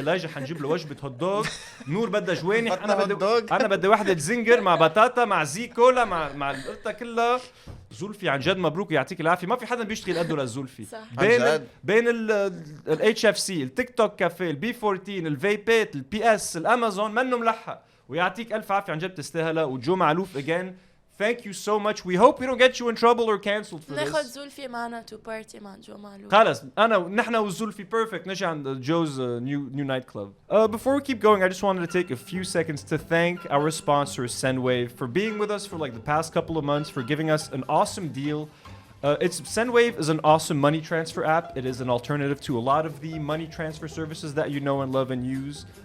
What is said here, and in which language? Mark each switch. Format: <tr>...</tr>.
<ar>الاجا حنجيب له وجبه هوت دوغ. نور بدها جوانح. انا بدي وحده زنجر مع بطاطا مع زي كولا مع القرطه كلها. زلفي عن جد مبروك ويعطيك العافيه. ما في حدا بيشتغل قده للزلفي. بين الاتش اف سي التيك توك كافيه البي 14 الفيبات البي اس الامازون منه ملحق. ويعطيك الف عافيه عن جد تستاهلها.</ar> <en>وجو معلوف again thank you so much. We hope we don't get you in trouble or cancelled for</en> <ar>ناخذ</ar> <en>this.</en> <ar>زلفي معنا</ar> <en>to party</en> <ar>مع جو معلوف. خلص نحن وزلفي perfect. نجي عند</ar> <en>Joe's new nightclub. Before we keep going, I just wanted to take a few seconds to thank our sponsor SENDWAVE for being with us for like the past couple of months, for giving us an awesome deal. SENDWAVE is an awesome money transfer app. It is an alternative to a lot of the money transfer services that you know and love and use.</en>